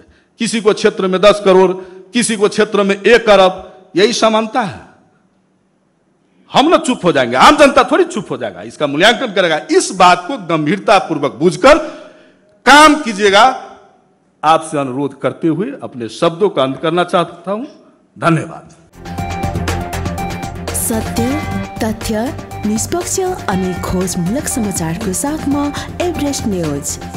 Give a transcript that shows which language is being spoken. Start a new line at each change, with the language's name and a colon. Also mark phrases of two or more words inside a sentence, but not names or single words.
Hindi: किसी को क्षेत्र में 10 करोड़, किसी को क्षेत्र में 1 अरब, यही समानता है। हम ना चुप हो जाएंगे, आम जनता थोड़ी चुप हो जाएगा, इसका मूल्यांकन करेगा। इस बात को गंभीरता पूर्वक बूझकर काम कीजिएगा। आपसे अनुरोध करते हुए अपने शब्दों का अंत करना चाहता हूं। धन्यवाद।
Nepali: सत्य, तथ्य, निष्पक्ष अनि खोजमूलक समाचारको साथमा एभरेस्ट न्यूज।